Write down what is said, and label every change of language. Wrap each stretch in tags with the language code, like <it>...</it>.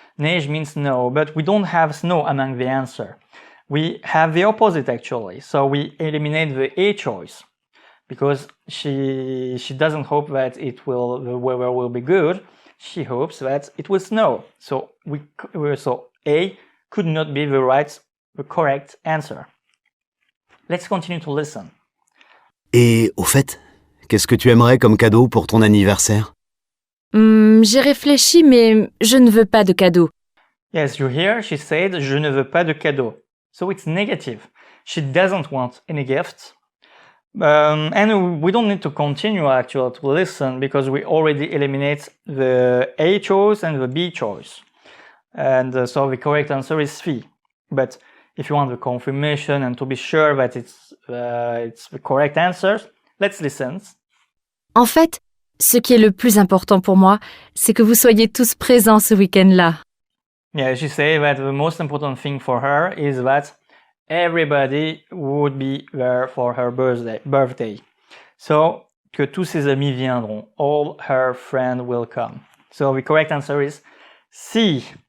<en>Neige means no, but we don't have snow among the answer. We have the opposite actually, so we eliminate the A choice. Because she doesn't hope that the weather will be good. She hopes that it will snow. So A could not be the correct answer. Let's continue to listen.</en> <fr>Et au fait, qu'est-ce que tu aimerais comme cadeau pour ton anniversaire? J'ai réfléchi, mais je ne veux pas de cadeau.</fr> <en>Yes, you hear, she said,</en> <fr>je ne veux pas de cadeau.</fr> <en>So it's negative. She doesn't want any gift. And we don't need to continue actually to listen because we already eliminate the A choice and the B choice. And so the correct answer is C. But if you want the confirmation and to be sure that it's the correct answer, let's listen. En fait, ce qui est le plus important pour moi, c'est que vous soyez tous présents ce week-end-là. Yeah, she said that the most important thing for her is that everybody would be there for her birthday. So,</en> <fr>que tous ses amis viendront.</fr> <en>All her friends will come. So the correct answer is C.</en>